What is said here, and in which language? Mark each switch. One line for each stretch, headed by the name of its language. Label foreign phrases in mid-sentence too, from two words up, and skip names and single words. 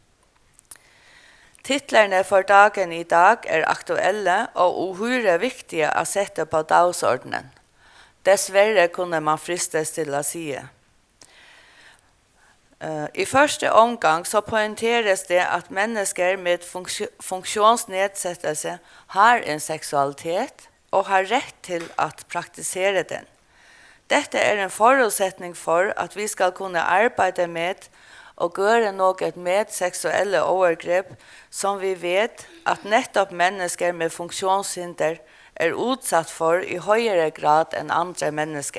Swedish: Titlarna för dagen i dag är aktuella och ohyre viktiga att sätta på dagsordenen. Dessvärre kunde man fristas till att säga. I första omgång så poängteras det att människor med funktionsnedsättelse har en sexualitet
Norwegian: og har rett til at praktisere den. Dette er en forutsetning for at vi skal kunne arbeide med og gjøre noe med seksuelle overgrep som vi vet at nettopp mennesker med funksjonshinder er utsatt for i høyere grad enn andre mennesker.